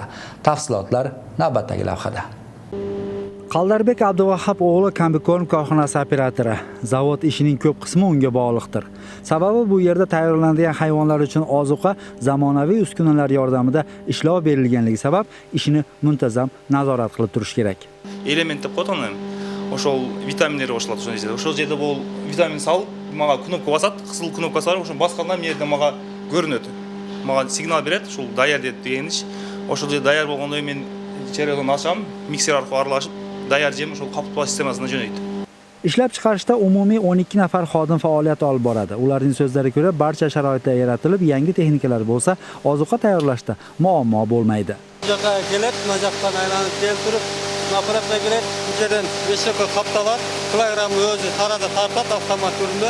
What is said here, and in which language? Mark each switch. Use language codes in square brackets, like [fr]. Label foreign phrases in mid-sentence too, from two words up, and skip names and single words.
[uz] Tafsilotlar navbatdagi lavhada. Qaldarbek Abduvahhab o'g'li kombikorm korxonasi operatori. Zavod ishining ko'p qismi unga bog'liqdir. Sababi bu yerda tayyorlanadigan hayvonlar uchun ozuqa zamonaviy uskunalar yordamida ishlov berilganligi sabab ishini muntazam nazorat qilib turish kerak. Elementni qo'taman. [ky] ошол витаминдери кошулат ошол жерде. Ошол жерде бул витамин салып, мага кнопка басат, кызыл кнопкасы бар, ошону басканда мен жерде мага көрүнөт. Мага сигнал берет, ушул даяр деген иш. Ошол жерде даяр болгондон мен чередон ачам, миксер аркылуу аралашып, даяр жем ошол каптоо системасына жөнөйт. [uz] Ishlab chiqarishda umumiy 12 nafar xodim faoliyat olib boradi. Ularning so'zlariga ko'ra, barcha sharoitlar yaratilib, yangi texnikalar bo'lsa, ozuqa tayyorlashda muammo bo'lmaydi. Bu yoqqa kelib, bu yoqdan aylanib kelib turib, naprapga kelib, bu yerdan 5 yoqqa qaptalar, kilogramni o'zi tarada tartadi avtomat turida.